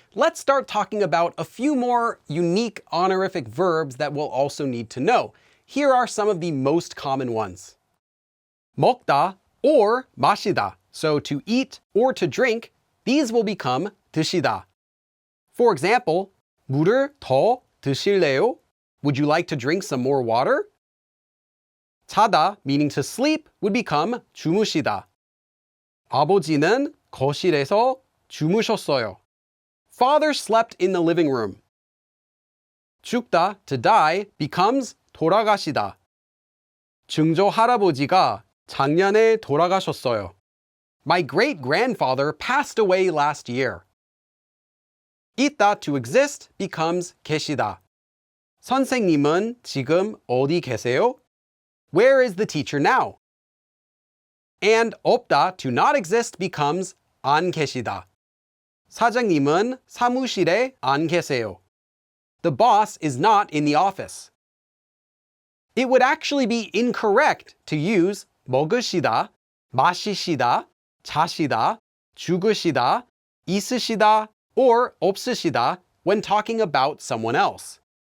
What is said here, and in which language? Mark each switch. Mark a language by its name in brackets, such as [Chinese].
[English] Let's start talking about a few more unique honorific verbs that we'll also need to know. Here are some of the most common ones. [Korean] 먹다 or 마시다. [English] So to eat or to drink, these will become 드시다. For example, [Korean] 물을 더 드실래요? [English] Would you like to drink some more water? 자다, meaning to sleep, would become 주무시다. [Korean] 아버지는 거실에서 주무셨어요. [English] Father slept in the living room. 죽다, to die, becomes 돌아가시다. [Korean] 증조 할아버지가 작년에 돌아가셨어요. [English] My great-grandfather passed away last year. 있다, to exist, becomes 계시다. [Korean] 선생님은 지금 어디 계세요? [English] Where is the teacher now? And 없다, to not exist, becomes 안 계시다. [Korean] 사장님은 사무실에 안 계세요. [English] The boss is not in the office. It would actually be incorrect to use 먹으시다, 마시시다, 자시다, 죽으시다, 있으시다, or 없으시다 when talking about someone else.